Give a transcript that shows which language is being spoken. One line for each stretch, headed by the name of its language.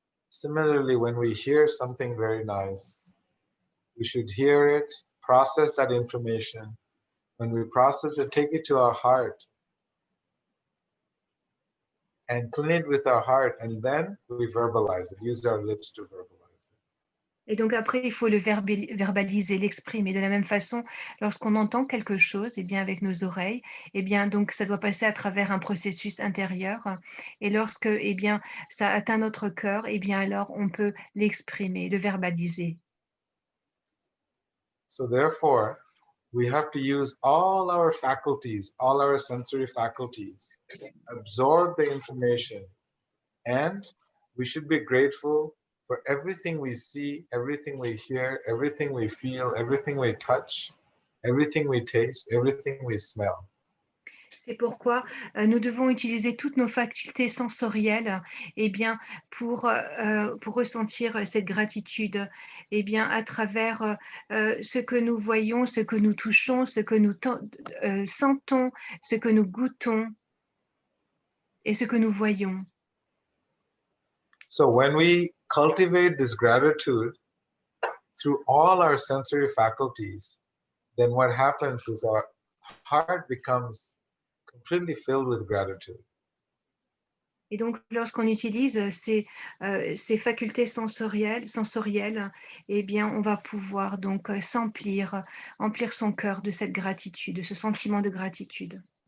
English: Similarly, when we hear something very nice, we should hear it, process that information. When we process it, take it to our heart and clean it with our heart, and then we verbalize it, use our lips to verbalize it.
French: Et donc après, il faut le verbaliser, l'exprimer. De la même façon, lorsqu'on entend quelque chose, eh bien avec nos oreilles, eh bien donc ça doit passer à travers un processus intérieur. Et lorsque eh bien ça atteint notre cœur, eh bien alors on peut l'exprimer, le verbaliser.
English: So therefore, we have to use all our faculties, all our sensory faculties, absorb the information, and we should be grateful for everything we see, everything we hear, everything we feel, everything we touch, everything we taste, everything we smell.
French: C'est pourquoi nous devons utiliser toutes nos facultés sensorielles pour ressentir cette gratitude à travers ce que nous voyons, ce que nous touchons, ce que nous sentons, ce que nous goûtons et ce que nous voyons.
English: So when we cultivate this gratitude through all our sensory faculties, then what happens is our heart becomes completely filled with gratitude.
French: Et donc, lorsqu'on utilise ces facultés sensorielles, on va pouvoir donc emplir son cœur de cette gratitude, de ce sentiment de gratitude.